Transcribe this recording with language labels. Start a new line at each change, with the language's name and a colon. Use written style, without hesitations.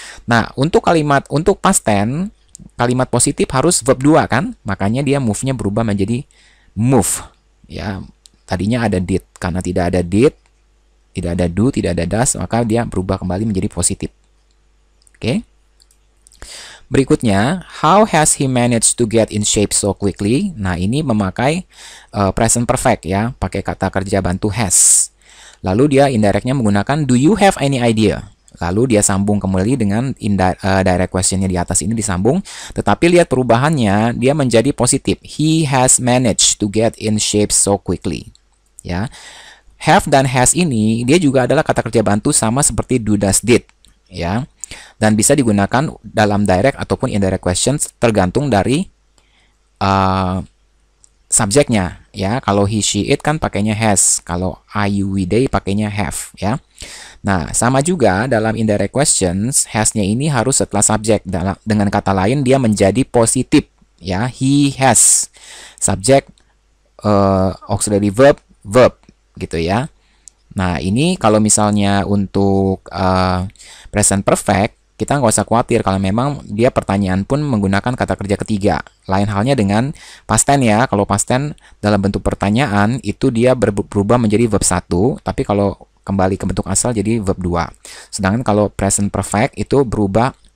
Indonesian: Nah, untuk past tense, kalimat positif harus verb 2 kan? Makanya dia move-nya berubah menjadi move. Ya, tadinya ada did, karena tidak ada did, tidak ada do, tidak ada does, maka dia berubah kembali menjadi positif. Oke?
English: Berikutnya, how has he managed to get in shape so quickly?
Indonesian: Nah, ini memakai present perfect ya, pakai kata kerja bantu has. Lalu dia indirectnya menggunakan
English: do you have any idea?
Indonesian: Lalu dia sambung kembali dengan direct questionnya di atas ini disambung, tetapi lihat perubahannya, dia menjadi positif.
English: He has managed to get in shape so quickly.
Indonesian: Ya, have dan has ini dia juga adalah kata kerja bantu sama seperti do, does, did. Ya. Dan bisa digunakan dalam direct ataupun indirect questions tergantung dari subjeknya ya. Kalau he, she, it kan pakainya has, kalau I, you, we, they pakainya have ya. Nah, sama juga dalam indirect questions, has-nya ini harus setelah subjek. Dengan kata lain dia menjadi positif ya.
English: He has subject auxiliary verb gitu ya.
Indonesian: Nah, ini kalau misalnya untuk present perfect, kita nggak usah khawatir kalau memang dia pertanyaan pun menggunakan kata kerja ketiga. Lain halnya dengan past tense ya. Kalau past tense dalam bentuk pertanyaan, itu dia berubah menjadi verb 1, tapi kalau kembali ke bentuk asal jadi verb 2. Sedangkan kalau present perfect itu berubah